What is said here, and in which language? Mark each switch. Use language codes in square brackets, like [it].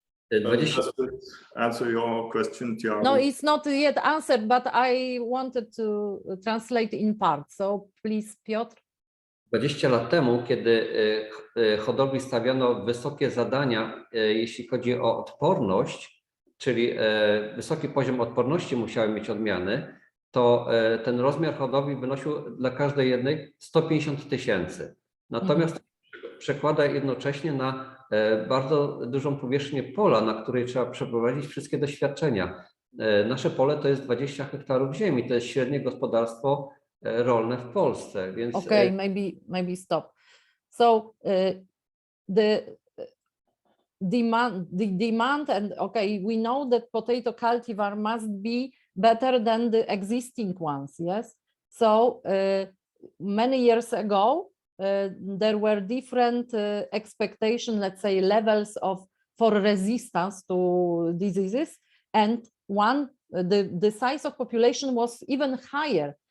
[en] does it answer your question, Thiago? No, it's not yet answered, but I wanted to translate in part. So please, Piotr. [pl] 20 lat temu, kiedy hodowli stawiano wysokie zadania, jeśli chodzi o odporność, czyli wysoki poziom odporności musiały mieć odmiany, to ten rozmiar hodowli wynosił dla każdej jednej 150 tysięcy. Natomiast przekłada jednocześnie na bardzo dużą powierzchnię pola, na której trzeba przeprowadzić wszystkie doświadczenia. Nasze pole to jest 20 hektarów ziemi, to jest średnie gospodarstwo rolne w Polsce, więc... [en] Okay, maybe stop. So the demand and okay, we know that potato cultivar must be better than the existing ones, yes? So many years ago, there were different expectation, let's say, levels for resistance to diseases, and the size of population was even higher.